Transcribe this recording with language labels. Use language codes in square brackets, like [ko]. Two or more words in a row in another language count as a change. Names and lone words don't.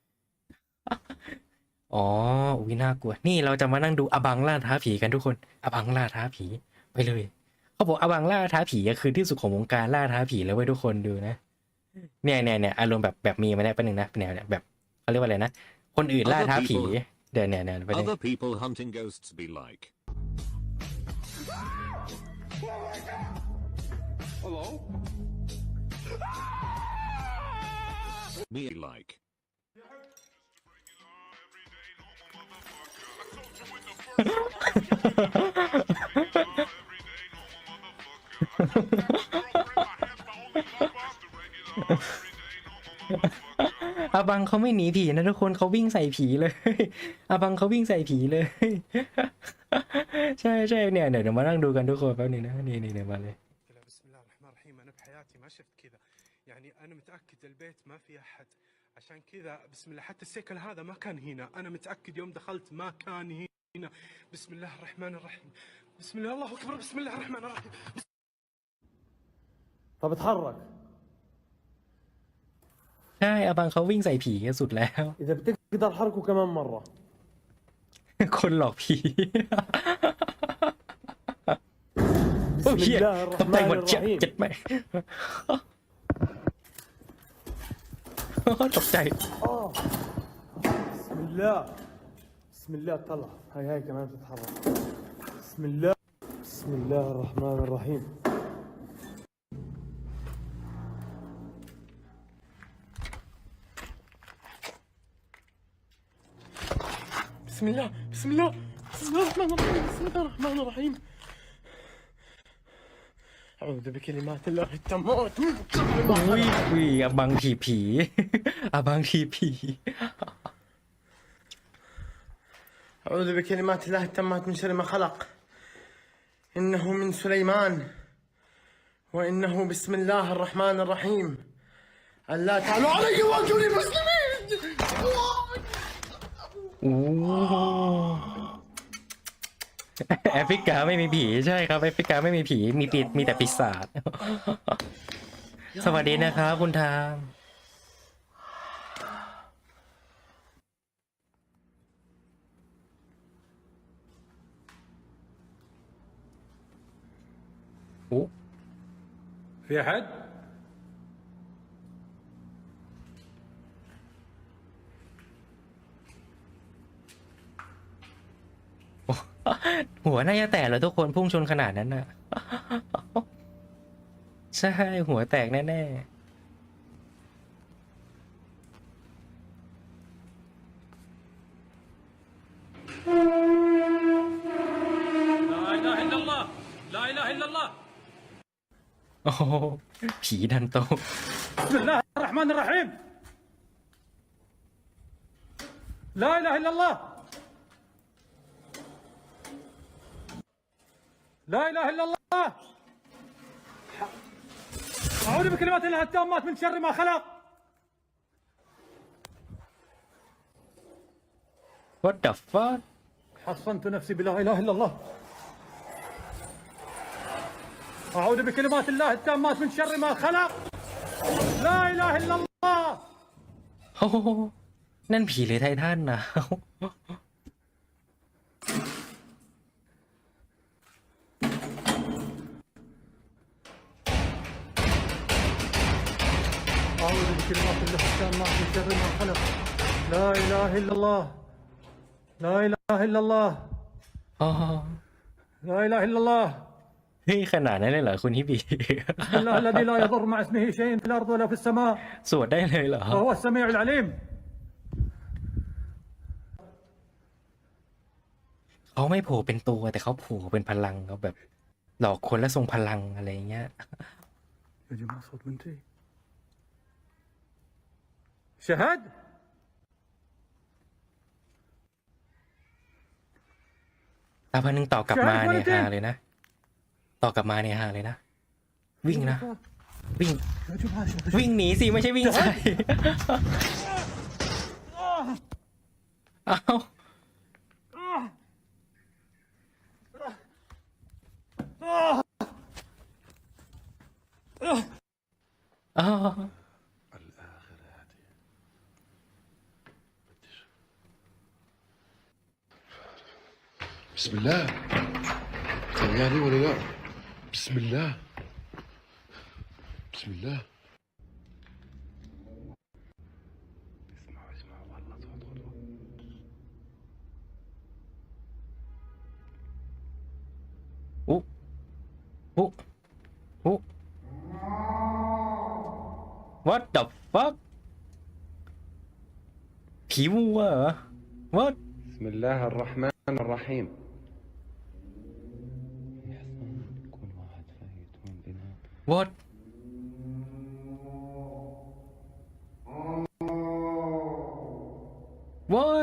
[th] อ๋ออุ๊ยน่ากลัวนี่เราจะมานั่งดูอบังล่าท้าผีกันทุกคนอบังล่าท้าผีไปเลยเขาบอกอบังล่าท้าผีคือที่สุดของวงการล่าท้าผีแล้วเว้ยทุกคนดูนะเนี่ยอารมณ์แบบมีมาได้เป็นหนึ่งนะแนวเนี่ยแบบเขาเรียกว่าอะไรนะคนอื่นล่าท้าผีเดี๋ยวเนี่ยไปเลย [en] Other people hunting ghosts be like. Hello? Me like. [th] อาบังเขาไม่หนีผีนะทุกคนเขาวิ่งใส่ผีเลยอาบังเขาวิ่งใส่ผีเลย ใช่เนี่ยเดี๋ยวมานั่งดูกันทุกคนแป๊บนึงนะนี่มาเลย [ar] بسم الله الرحمن الرحيم انا بحياتي ما شفت كذا يعني انا متاكد البيت ما في احد عشان كذا بسم الله حتى السيكل هذا ما كان هنا انا متاكد يوم دخلت ما كان هنا بسم الله الرحمن الرحيم بسم الله الله اكبر بسم الله الرحمن الرحيم طب اتحرك [th] ใช่อาบังเขาวิ่งใส่ผีสุดแล้ว [ar] اذا بتقدر حركه كمان مره [th] คนหลอกผีโอ้เหี้ยตกใจหมดเจ็บไหมตกใจ [ar] بسم الله طلع هاي كمان تتحرك بسم الله الرحمن الرحيم بسم الله بسم الله بسم الله الرحمن الرحيم بسم الله الرحمن الرحيم أعوذ بكلمات الله التامات من شر ما خلق [th] อุ้ยอาบังผีอาบังผี [ar] أعوذ بكلمات الله التامات من شر ما خلق إنه من سليمان وإنه بسم الله الرحمن الرحيم ألا تعلوا علي وأتوني مسلمين [th] โอ้แอฟริกาไม่มีผีใช่ครับแอฟริกาไม่มีผีมีแต่ปีศาจสวัสดีนะครับคุณทางโอ้ [ar] في أحد؟ [th] หัวน่าจะแตกเลยทุกคนพุ่งชนขนาดนั้นน่ะใช่หัวแตกแน่ [ar] لا إله إلا الله لا إله إلا الله [th] ๆโอ้โหผีดันโต [ar] بسم الله الرحمن الرحيم لا إله إلا الله لا إله إلا الله أعوذ بكلمات الله التامات من شر ما خلق [en] What the fuck [ar] حصنت نفسي بلا إله إلا الله أعوذ بكلمات الله التامات من شر ما خلق لا إله إلا الله [th] โอ้โหนั่นผีหรือไททันนะ [ar] أعوذ بكلمات الله التامات من شر ما خلق لا إله إلا الله لا إله إلا الله [th] อ๋อ [ar] لا إله إلا الله [th] เฮ้ยขนาดนั้นเลยเหรอคุณฮิบี [ar] بسم الله الذي لا يضر مع اسمه شيء في الأرض ولا في السماء [th] สวดได้เลยเหรอ [ar] وهو السميع العليم [th] เขาไม่โผล่เป็นตัวแต่เขาโผล่เป็นพลังเขาแบบหลอกคนและทรงพลังอะไรเงี้ย [ar] يا جماعة صوت بنتي شهد [th] ตาพันหนึ่งต่อกลับมาเนี่ยฮาเลยนะต่อกลับมาเนี่ยฮาเลยนะวิ่งนะวิ่ง [ar] يا جماعة شهد [th] วิ่งหนีสิไม่ใช่วิ่งใส่เอาเอา [ar] بسم الله يعني ولا لا بسم الله بسم الله اسمع والله [th] อุ๊อุ๊อุ๊ [en] What the fuck [th] ผีวัวเหรอ What [ar] بسم الله الرحمن الرحيم [en] What What